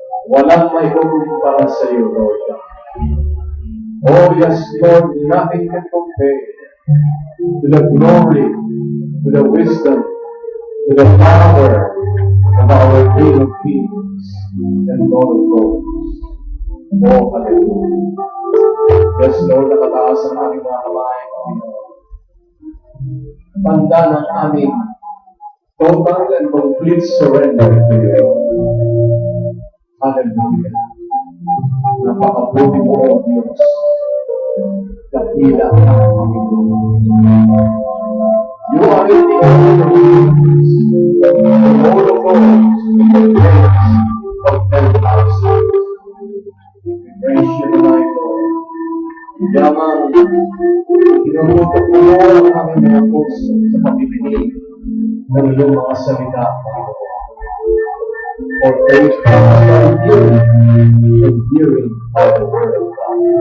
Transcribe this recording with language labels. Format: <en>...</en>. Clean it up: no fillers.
<tl>Walang may hukom para sa iyo, Lord.</tl> <en>Oh yes, Lord, nothing can compare to the glory, to the wisdom, to the power of our King of Kings and Lord of Lords. Oh, hallelujah.</en> <tl>Yes, Lord, nakataas ang aming mga kamay. Tanda ng aming</tl> <en>total and complete surrender to you. Hallelujah.</en> <tl>Napakabuti mo, O Diyos. Dakila ang Panginoon.</tl> <en>You are in the Lords, the Lord of Lords, the Prince of 10,000. We praise you tonight, Lord.</en> <tl>Yamang inuutok mo ang aming mga puso sa pakikinig ng iyong mga salita, Panginoon.</tl> <en>For faith comes by hearing, and hearing by the word of God.</en>